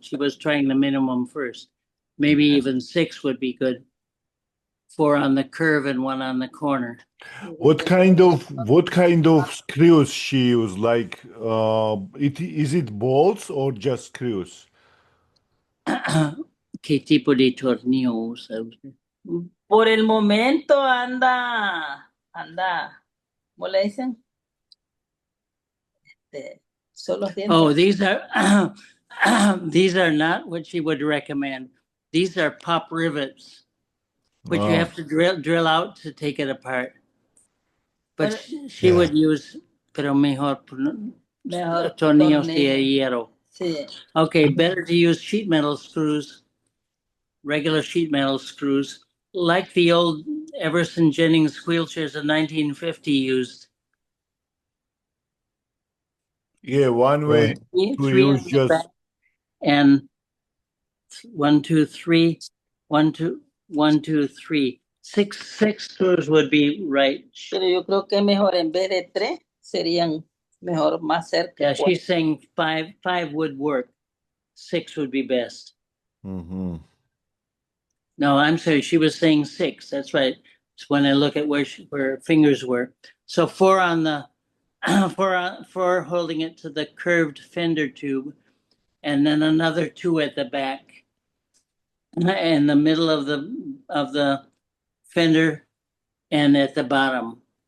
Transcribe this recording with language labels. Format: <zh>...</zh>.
<en>She was trying the minimum first. Maybe even 6 would be good. 4 on the curve and 1 on the corner. What kind of screws she used? Like, is it bolts or just screws?</en> <es>¿Qué tipo de tornillo usa usted? Por el momento anda, ¿cómo le dicen? Solo</es> <en>Oh, these are these are not what she would recommend. These are pop rivets, which you have to drill out to take it apart. But she would use,</en> <es>pero mejor tornillos de hierro. Sí.</es> <en>Okay, better to use sheet metal screws, regular sheet metal screws, like the old Everson Jennings wheelchairs of 1950 used. Yeah, one way to use on the just back and 1, 2, 3, 1, 2, 1, 2, 3. 6 screws would be right.</en> <es>Pero yo creo que mejor en vez de 3 serían mejor más cerca.</es> <en>Yeah, she's saying 5 would work. 6 would be best. Mhm. No, I'm sorry. She was saying 6. That's right. It's when I look at where her fingers were. So 4 on the 4 holding it to the curved fender tube, and then another 2 at the back, in the middle of the fender, and at the bottom.</en>